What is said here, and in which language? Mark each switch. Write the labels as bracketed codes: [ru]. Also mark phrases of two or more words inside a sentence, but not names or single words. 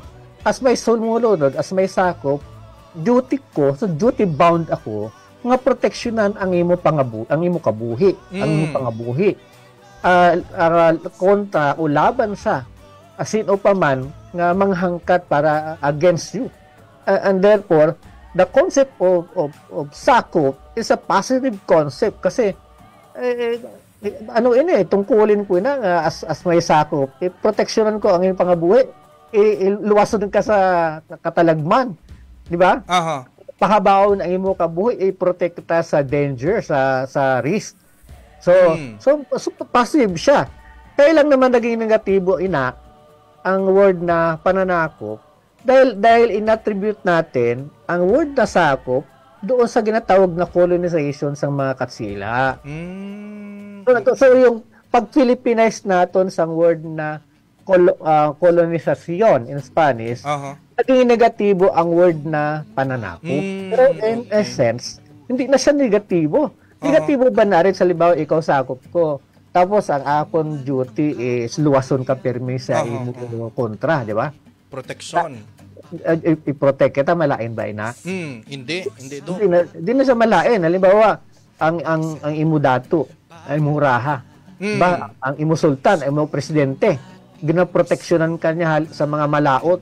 [hil] As may sumulunod, as may sakop, duty ko, [en] so duty bound [hil] ako, nga proteksyonan ang imo kabuhi, ang imo pangabuhi. Kontra o laban sa sino pa man nga manghangkat para [en] against you. And therefore, the concept of sakop is a positive concept [hil] kasi ano ini tungkulin ko na nga as may sakop, proteksyonan ko ang iyong pangabuhi. Luwason ka sa katalagman, di ba? Aha. Pahabaon ang imo kabuhi, protekta sa danger, sa risk. So passive siya. [tl] Kaya lang naman naging negatibo ang word na pananakop dahil inattribute natin ang word na sakop doon sa ginatawag na colonization sa mga Katsila. So yung pag-Philippinize natin sa word na colonization [en] in Spanish, [tl] naging negatibo ang word na pananakop. Pero [en] in essence, [tl] hindi na siya negatibo. [hil] Negatibo ba na rin sa libaw ikaw sakop ko? Tapos ang akong duty is luwason ka permi sa imo kontra, di ba? Protection. I-protect kita, malain ba ina? Hindi do. Hindi na siya malain. Halimbawa, ang imo dato, ay muraha. Ba, ang imo sultan, ang imo presidente, ginaproteksyonan ka niya sa mga malaot.